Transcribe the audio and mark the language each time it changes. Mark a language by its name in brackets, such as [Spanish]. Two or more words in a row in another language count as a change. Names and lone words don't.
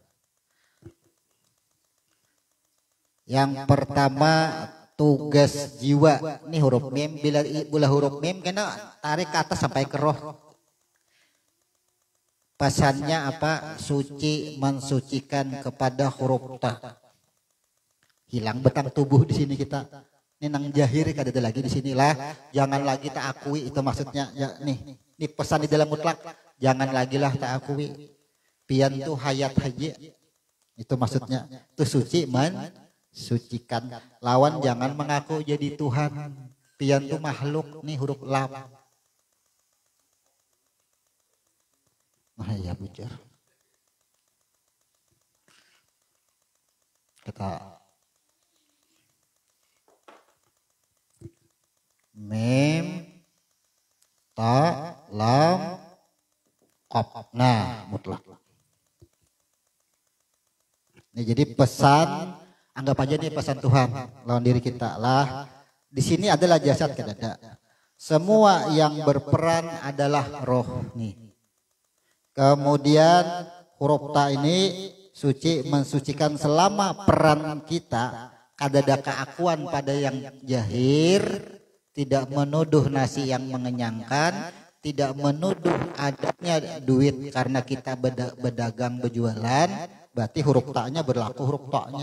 [Indonesian] Yang pertama tugas jiwa. Ini huruf mim, bila huruf mim kena tarik ke atas sampai ke roh. Pesannya apa? Suci, mensucikan kepada huruf ta. [Banjar] Hilang betang tubuh di sini kita. Ini nang jahir kada ada lagi di sinilah. [Indonesian] Jangan lagi tak akui, itu maksudnya. Ya nih, ini pesan di dalam mutlak. Jangan lagi lah tak akui. [Banjar] Pian tuh hayat haji. Itu maksudnya. [Indonesian] Itu suci mensucikan. Lawan jangan mengaku jadi Tuhan. [Banjar] Pian tuh makhluk. Nih huruf lam. Nah ya bujur. [Indonesian] Kita mim ta lam qaf. Nah mutlak. Ini jadi pesan, anggap aja nih pesan Tuhan lawan diri kita lah. Di sini adalah jasad kedada. Semua yang berperan adalah roh nih. Kemudian huruf ta ini suci mensucikan selama peran kita kadada keakuan pada yang jahir, tidak menuduh nasi yang mengenyangkan, tidak menuduh adanya duit karena kita berdagang berjualan, berarti huruf ta-nya berlaku huruf ta-nya.